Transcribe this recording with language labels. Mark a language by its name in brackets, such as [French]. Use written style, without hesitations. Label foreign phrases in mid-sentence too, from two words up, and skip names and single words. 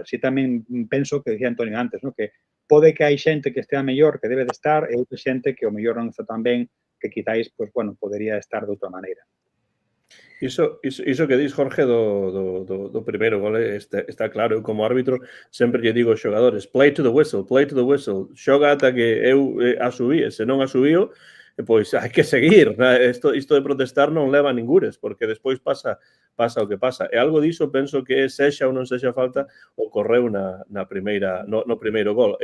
[Galician] Si tamén penso que dicía Antonio antes, ¿no? Que pode que hai xente que estea mellor, que debe de estar, e outra xente que o mellor non está tan ben, que quizáis, pues, bueno, podería estar de outra maneira. Iso que dis, Jorge, do primeiro gol está claro. Eu, como árbitro, sempre lle digo aos xogadores, [English] play to the whistle, [Galician] xoga ata que eu asubí, e se non asubío, pois hai que seguir. Isto de protestar non leva a ningures, porque despois pasa o que pasa. E algo diso penso que sexa ou non sexa falta ocorreu no primeiro gol.